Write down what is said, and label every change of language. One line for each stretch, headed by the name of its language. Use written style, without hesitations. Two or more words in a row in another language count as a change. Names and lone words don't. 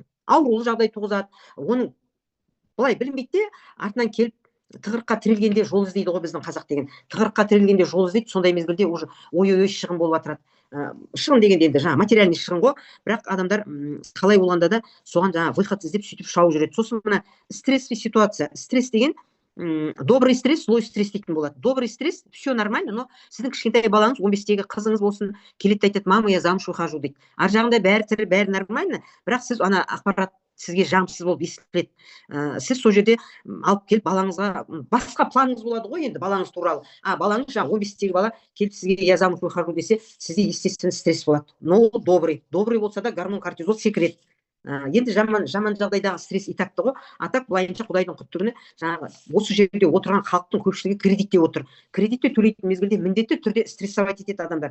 Kazakh: Аурулы жағдай туғызады. Оның былай білінбейді де, артынан келіп тығырыққа тірелгенде жол іздейді ғой біздің қазақ деген. Тығырыққа тірелгенде жол іздейді, сондай мезгілде уже ой-ой шығын болып жатырады. Шығын дегенде енді жаңа материальный шығын ғой, бірақ адамдар қалай болғанда да соған жаңа выход іздеп сөйтіп шауып жүреді. Сосын мына
Russian: стрессовый ситуация.
Kazakh: Стресс деген
Russian: добрый стресс, злой стресс
Kazakh: дейтін болады.
Russian: Добрый стресс, все нормально, но
Kazakh: сіздің кішкентай балаңыз, 15-тегі қызыңыз болсын, келеді айтады,
Russian: мама, я замуж выхожу дейді.
Kazakh: Ар жағында бәрі тірі, бәрі нормально, бірақ сіз ана ақпарат сізге жағымсыз болып естіледі. Сіз сол жерде алып келіп балаңызға басқа планыңыз болады ғой енді балаңыз туралы. Балаңыз жаңа 15-тегі бала келіп сізге
Russian: я замуж выхожу
Kazakh: десе, сізде естественно стресс болады. Но ол добрый болса да гормон кортизол секіреді. Енді жаман жағдайдағы стресс итакты ғой. Атак былайынша Құдайдың құттығыны жаңағы осы жерде отырған халықтың көпшілігі кредитте отыр. Кредитте төлейтін мезгілде міндетті түрде стрессовать етеді адамдар.